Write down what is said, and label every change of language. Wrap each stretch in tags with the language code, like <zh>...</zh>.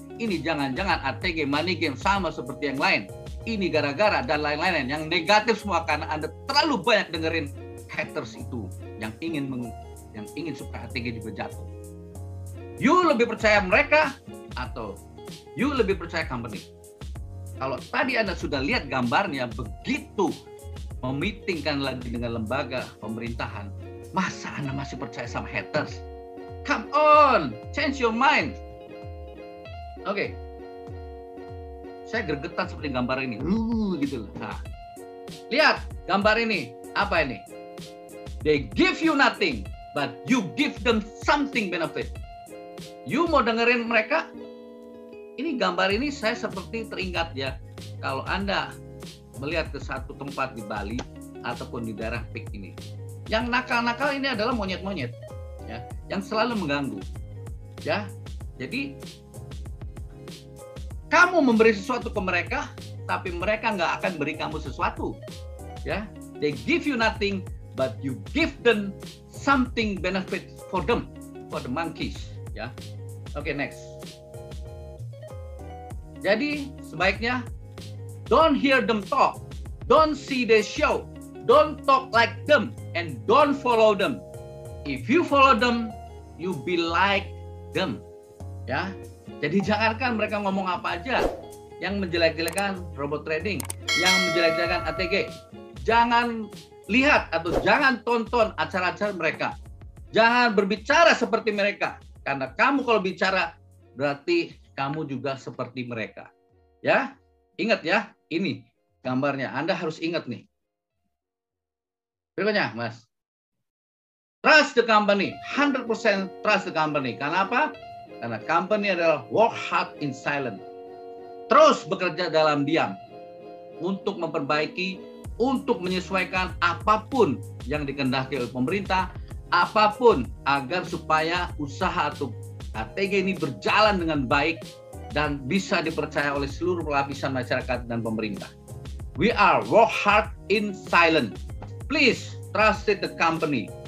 <id>Ini jangan-jangan ATG money game sama seperti yang lain. Ini gara-gara dan lain-lain yang negatif semua karena Anda terlalu banyak dengerin haters itu yang ingin supaya ATG juga jatuh. You lebih percaya mereka atau you lebih percaya company? Kalau tadi Anda sudah lihat gambarnya begitu memitingkan lagi dengan lembaga pemerintahan, masa Anda masih percaya sama haters?</id> <en>Come on, change your mind.</en> <id>Oke. Saya gergetan seperti gambar ini. Gitu loh. Nah, lihat gambar ini. Apa ini?</id> <en>They give you nothing, but you give them something benefit.</en> <id>You mau dengerin mereka? Ini gambar ini saya seperti teringat, ya. Kalau Anda melihat ke satu tempat di Bali ataupun di daerah Pik ini, yang nakal-nakal ini adalah monyet-monyet, ya, yang selalu mengganggu, ya. Jadi kamu memberi sesuatu ke mereka, tapi mereka nggak akan beri kamu sesuatu, ya.</id> <en>They give you nothing, but you give them something benefit for them, for the monkeys, ya. Oke, next.</en> <id>Jadi sebaiknya</id> <en>don't hear them talk, don't see their show, don't talk like them, and don't follow them. If you follow them, you be like them, ya.</en> <id>Jadi jangankan mereka ngomong apa aja, yang menjelek-jelekan robot trading, yang menjelek-jelekan ATG. Jangan lihat atau jangan tonton acara-acara mereka. Jangan berbicara seperti mereka, karena kamu kalau bicara berarti kamu juga seperti mereka. Ya, ingat ya, ini gambarnya. Anda harus ingat nih. Berikutnya, Mas.</id> <en>Trust the company, 100% trust the company.</en> <id>Karena apa? Karena company adalah</id> <en>work hard in silent.</en> <id>Terus bekerja dalam diam untuk memperbaiki, untuk menyesuaikan apapun yang dikehendaki oleh pemerintah, apapun agar supaya usaha atau ATG ini berjalan dengan baik dan bisa dipercaya oleh seluruh lapisan masyarakat dan pemerintah.</id> <en>We are work hard in silent. Please trust the company.</en>